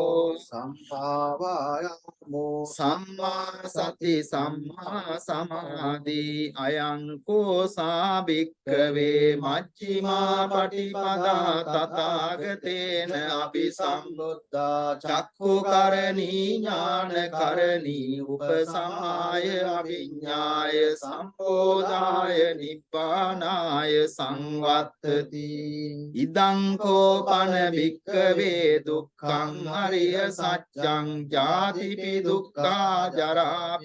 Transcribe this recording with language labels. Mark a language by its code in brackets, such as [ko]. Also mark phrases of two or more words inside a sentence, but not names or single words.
[pi] සම්මා වායාමෝ සම්මා සති සම්මා සමාධි අයං කෝසා භික්ඛවේ මජ්ක්‍ධිමා පටිපදා තථාගතේන අපි සම්බුද්ධා චක්ඛුකරණී ඥානකරණී උපසමාය අවිඤ්ඤාය සම්බෝධාය නිබ්බානාය සංවත්තති ඉදං කෝපන භික්ඛවේ දුක්ඛං අරිය සත්‍යං ජාතිපි දුක්ඛා ජරාපි